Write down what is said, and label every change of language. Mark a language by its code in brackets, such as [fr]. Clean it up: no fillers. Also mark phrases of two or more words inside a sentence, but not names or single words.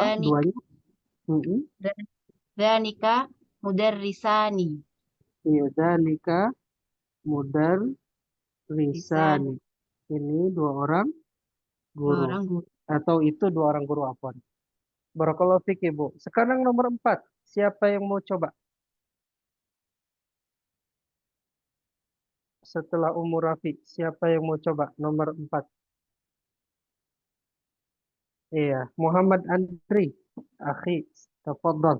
[id] Dzanik Duanya? Mm-mm. [ar] ذانك مدرسان. Iya, ذانك مدر [id] Lisan risani. Ini dua orang dua guru. orang guru. Atau itu dua orang guru apa? [ar] بارك الله فيك, [id] Ibu. Sekarang nomor 4. Siapa yang mau coba? Setelah Umur Rafi, siapa yang mau coba? Nomor 4. Iya, Muhammad Andri. [ar] أخي تفضل.